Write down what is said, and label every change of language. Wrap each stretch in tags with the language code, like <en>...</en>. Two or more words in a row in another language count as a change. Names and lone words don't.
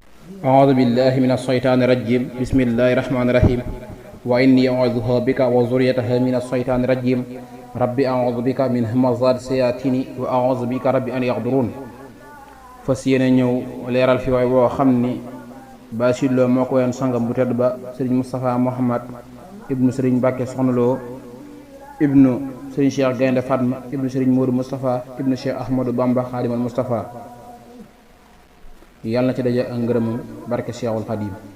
<ar>أعوذ بالله من الشيطان الرجيم بسم الله الرحمن الرحيم وإني أعوذها بك وذريتها من الشيطان الرجيم ربي أعوذ بك من همزات الشياطين وأعوذ بك ربي أن يحضرون</ar> <wo>fas yéene ñëw leeral fi waay boo xam ni Bachir Lo moo ko woyoon sangam bu tedd ba sëriñ Moustapha Mohamad ibnu sëriñ Mbàkke Soxna Lo ibnu sëriñ Cheikh Gaynde Fatma ibnu sëriñ Modou Moustapha ibnu Cheikh Ahmadou Bamba Xaadimal Moustapha yàlla na ci daje ak ngërëmam barke Cheikhul Xadim</wo>